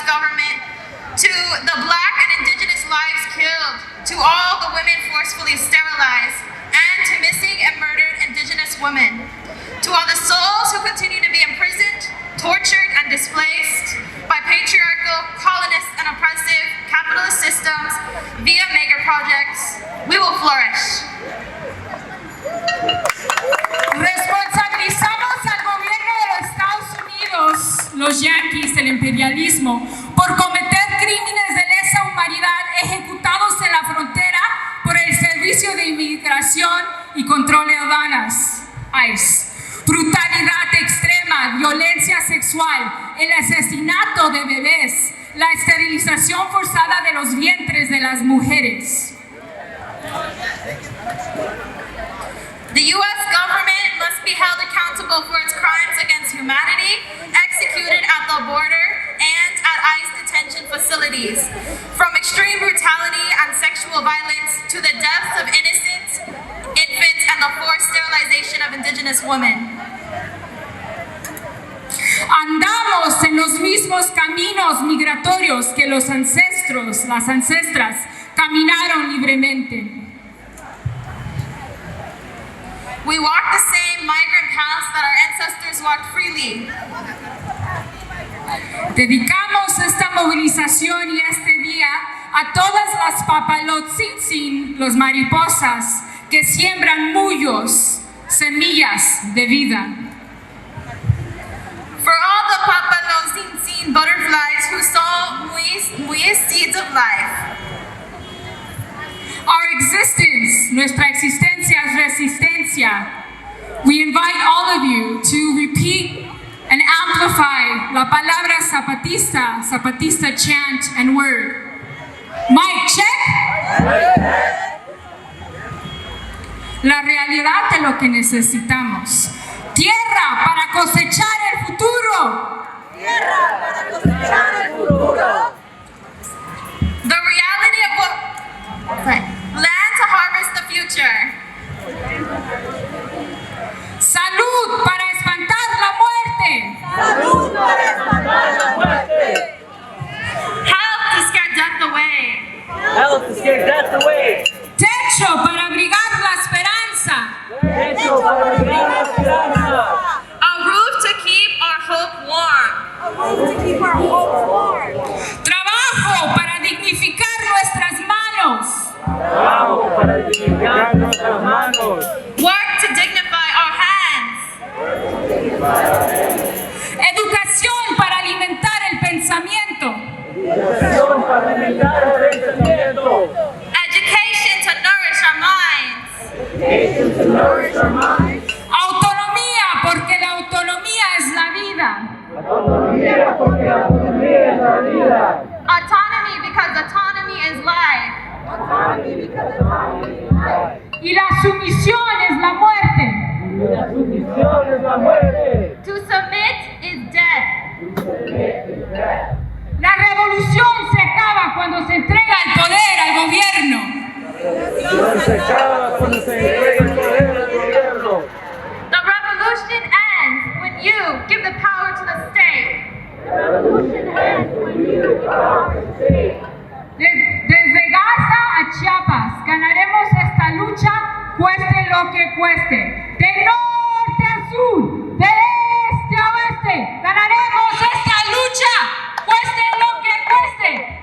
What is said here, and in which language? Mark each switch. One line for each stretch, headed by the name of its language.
English: government, to the Black and Indigenous lives killed, to all the women forcefully sterilized, and to missing and murdered Indigenous women, to all the souls who continue to be imprisoned, tortured, and displaced by patriarchal, colonist, and oppressive capitalist systems via mega projects, we will flourish.
Spanish: Responsabilizamos al gobierno de los Estados Unidos, los yanquis, el imperialismo, por cometer crímenes de lesa humanidad ejecutados en la frontera por el Servicio de Inmigración y Control de Aduanas, ICE. Brutalidad extrema, violencia sexual, el asesinato de bebés, la esterilización forzada de los vientres de las mujeres.
English: The U.S. government must be held accountable for its crimes against humanity executed at the border and at ICE detention facilities, from extreme brutality and sexual violence to the deaths of innocent infants and the forced sterilization of Indigenous women.
Spanish: Andamos en los mismos caminos migratorios que los ancestros, las ancestras, caminaron libremente.
English: We walk the same migrant paths that our ancestors walked freely.
Spanish: Dedicamos esta movilización y este día a todas las papalotzin, los mariposas, que siembran mullos, semillas de vida.
English: For all the papalotzin butterflies who sow muy seeds of life. Our existence,
Spanish: nuestra existencia es resistencia.
English: We invite all of you to repeat and amplify
Spanish: la palabra zapatista,
English: zapatista chant and word. Mic check.
Spanish: La realidad de lo que necesitamos. Tierra para cosechar el futuro. Tierra para cosechar el futuro.
English: The reality of what... Land to harvest the future.
Spanish: Salud para espantar la muerte. Salud para espantar la muerte.
English: Health to scare death away. Health to scare death away.
Spanish: Techo para abrigar la esperanza. Techo para abrigar la esperanza.
English: A roof to keep our hope warm. A roof to keep our hopes warm.
Spanish: Trabajo para dignificar nuestras manos. Trabajo para dignificar nuestras manos.
English: Work to dignify our hands.
Spanish: Educación para alimentar el pensamiento. Educación para alimentar el pensamiento.
English: Education to nourish our minds. Education to nourish our minds.
Spanish: Autonomía porque la autonomía es la vida. Autonomía porque la autonomía es la vida.
English: Autonomy because autonomy is life.
Spanish: Y la sumisión es la muerte. Y la sumisión es la muerte.
English: To submit is death.
Spanish: La revolución se acaba cuando se entrega el poder al gobierno. Se acaba cuando se entrega el poder al gobierno.
English: The revolution ends when you give the power to the state.
Spanish: Desde Gaza a Chiapas ganaremos esta lucha, cueste lo que cueste. De norte a sur, de este a oeste, ganaremos esta lucha, cueste lo que cueste.